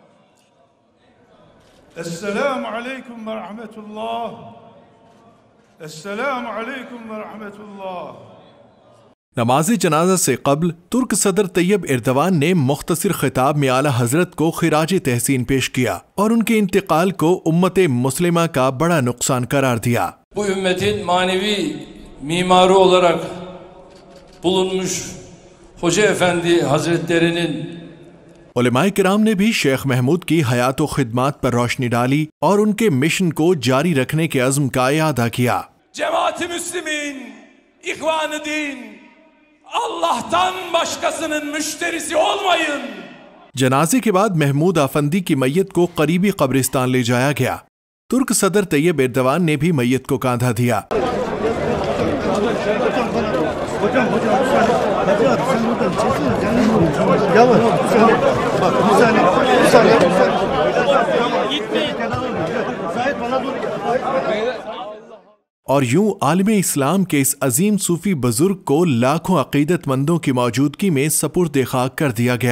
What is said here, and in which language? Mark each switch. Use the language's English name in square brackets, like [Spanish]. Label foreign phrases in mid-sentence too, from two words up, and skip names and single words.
[Arabic] السلام علیکم ورحمۃ اللہ، السلام علیکم ورحمۃ اللہ۔ [Urdu] نماز جنازہ سے قبل ترک صدر طیب اردوان نے مختصر خطاب میں اعلیٰ حضرت کو خراج تحسین پیش کیا اور ان کے انتقال کو امت مسلمہ کا بڑا نقصان قرار دیا۔ [Turkish] Bu ümmetin manevi mimarı olarak bulunmuş Hoca Efendi Hazretlerinin [Urdu] علماء کرام نے بھی شیخ محمود کی حیات و خدمات پر روشنی ڈالی اور ان کے مشن کو جاری رکھنے کے عزم کا اعادہ کیا۔ [Turkish] Cemaat-i Müslümin, İhvan-ı Din, Allah'tan başkasının müşterisi olmayın۔ [Urdu] جنازے کے بعد محمود آفندی کی میت کو قریبی قبرستان لے جایا گیا۔ ترک صدر طیب اردوان نے بھی میت کو کاندھا دیا۔ اور یوں عالم اسلام کے اس عظیم صوفی بزرگ کو لاکھوں عقیدت مندوں کی موجودگی میں سپرد خاک کر دیا گیا۔